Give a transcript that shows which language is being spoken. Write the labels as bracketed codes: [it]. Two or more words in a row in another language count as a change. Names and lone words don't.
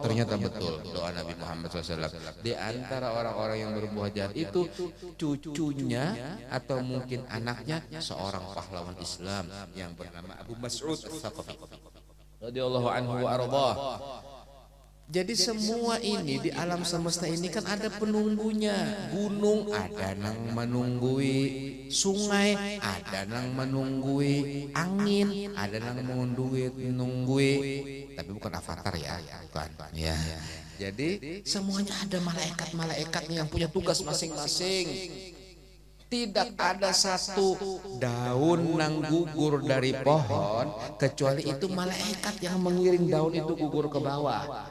[id] Ternyata betul doa Nabi Muhammad SAW. Di antara orang-orang yang berbuat jahat itu cucunya atau mungkin anaknya seorang pahlawan Islam yang bernama Abu Mas'ud Ats-Tsaqafi [ar] رضي الله عنه وأرضاه. [id] Jadi semua ini di alam semesta ini kan ada penunggunya. Gunung ada nang menunggui, sungai ada nang menunggui, angin ada nang menunggui. Tapi bukan avatar ya, bukan. Ya. Jadi semuanya ada malaikat-malaikatnya yang punya tugas masing-masing. Tidak ada satu daun nang gugur dari pohon kecuali itu malaikat yang mengiring daun itu gugur ke bawah.